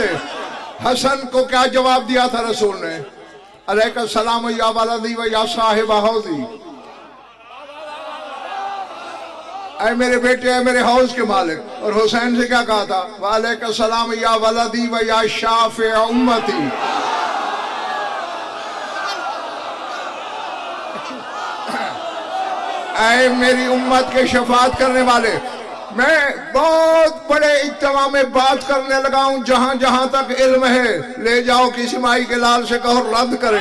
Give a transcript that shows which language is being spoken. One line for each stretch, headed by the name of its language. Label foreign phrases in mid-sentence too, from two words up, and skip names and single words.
Hindi: हसन को क्या जवाब दिया था रसूल ने,
Arabic: عليك السلام يا ولدي ويا صاحب حوضي,
Hindi: ऐ मेरे बेटे, ऐ मेरे हौज के मालिक। और हुसैन से क्या कहा था,
Arabic: وعليك السلام يا ولدي ويا شافع أمتي.
Hindi: ऐ मेरी उम्मत के शफात करने वाले, मैं बहुत बड़े इज्तिमा में बात करने लगा हूं। जहां जहां तक इल्म है ले जाओ, किसी माई के लाल से कहो रद्द करे।